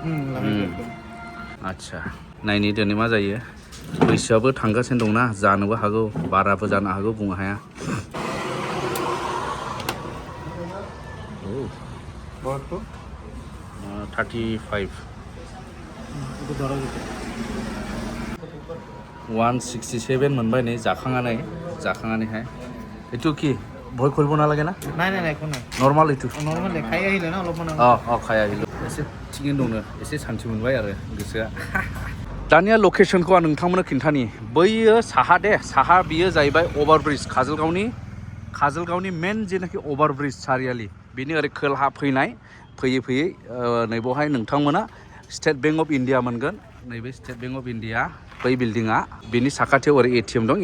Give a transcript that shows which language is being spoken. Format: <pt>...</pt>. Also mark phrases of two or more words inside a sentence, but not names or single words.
<brx>आच्छा नायनि दिनै मा जायो बैसोआबो थांगासिनो दंना जानोबो हागौ बाराबो जानो हागौ बुंनो हाया 35 167 मोनबाय नै जाखांनानैहाय</brx> <as>एटु কি ভয় কৰিব নালাগে না নাই একো নাই নরমাল এটু নরমাল খাই আহিলে না অলপমান খাই আহিलो</as> <brx>एसे थिगैनो दंनो एसे सान्थि मोनबाय आरो गोसोआ दानिया लकेशनखौ आं नोंथांमोननो खिन्थानि बैयो साहा बियो जाहैबाय अभारब्रिज काजलगावनि मेन जेनाखि अभारब्रिज सारियालि बिनि ओरै खोलाहा फैयै नै बेवहाय नोंथांमोना स्टेट बैंक अफ इन्डिया मोनगोन नैबे स्टेट बैंक अफ इन्डिया बै बिल्डिङा बिनि साखाथियाव ओरै एटिएम दं</brx>